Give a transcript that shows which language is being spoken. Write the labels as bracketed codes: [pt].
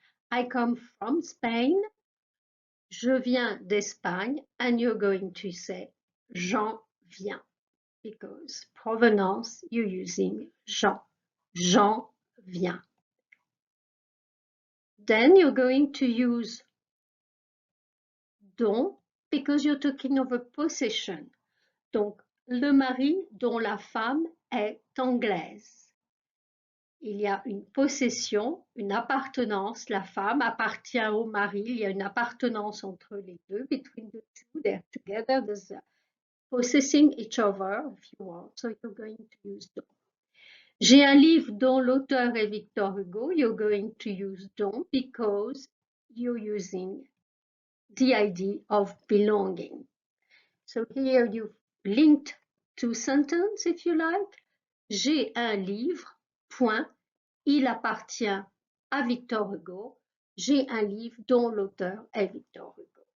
[en] I come from Spain. [fr] Je viens d'Espagne, [en] and you're going to say [fr] j'en viens. [en] because provenance, you're using Jean. [fr] Jean vient. [en] Then you're going to use dont because you're talking of a possession. [fr] Donc, le mari dont la femme est anglaise. Il y a une possession, une appartenance. La femme appartient au mari. Il y a une appartenance entre les deux. [en] Between the two, they're together. There's possessing each other, if you want. So you're going to use dont. [fr] J'ai un livre dont l'auteur est Victor Hugo. [en] You're going to use dont because you're using the idea of belonging. So here you've linked two sentences, if you like. [fr] J'ai un livre, point. Il appartient à Victor Hugo. J'ai un livre dont l'auteur est Victor Hugo.